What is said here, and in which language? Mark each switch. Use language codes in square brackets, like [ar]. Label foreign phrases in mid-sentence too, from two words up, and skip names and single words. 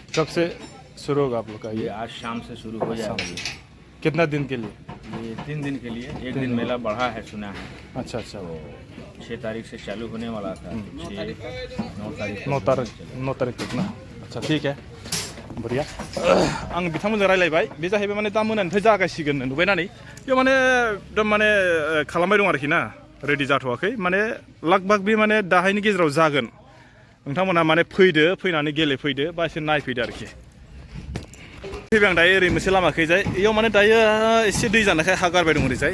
[hi] कब से शुरू होगा आप लोग का ये ये? आज शाम से शुरू हो जाएगा। कितना दिन के लिए? ये 3 दिन के लिए। एक दिन मेला बढ़ा है सुना है। अच्छा अच्छा। 6 तारीख से चालू होने वाला था। 9 तारीख 9 तारीख तक ना। अच्छा ठीक है, बढ़िया। [brx] आं बिथांमोनजों रायलायबाय, बे जाहैबाय माने दा मोनानिफ्राय जागासिगोन नुबायनानै बे माने एकदम माने खालामबाय दं आरोखि ना, रेडि जाथ'वाखै। माने लगभग बे माने दाहायनि गेजेराव जागोन। नोंथांमोना माने फैदो, फैनानै गेलेफैदो बा एसे नायफैदो आरोखि। फैबाय आं दायो ओरै मोनसे लामाखैजाय, इयाव माने दायो एसे दै जानायखाय हा गारबाय दं ओरैजाय।